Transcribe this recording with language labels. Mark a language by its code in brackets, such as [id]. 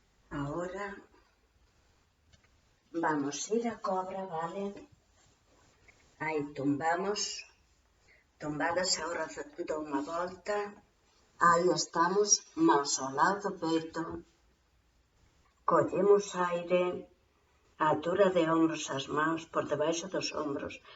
[es] Ahora vamos a ir a cobra, ¿vale? [gl] Aí tumbadas, agora dou unha volta. Aí estamos, mãos ao lado do peito. Collemos aire, a altura de ombros as mãos, por debaixo dos ombros.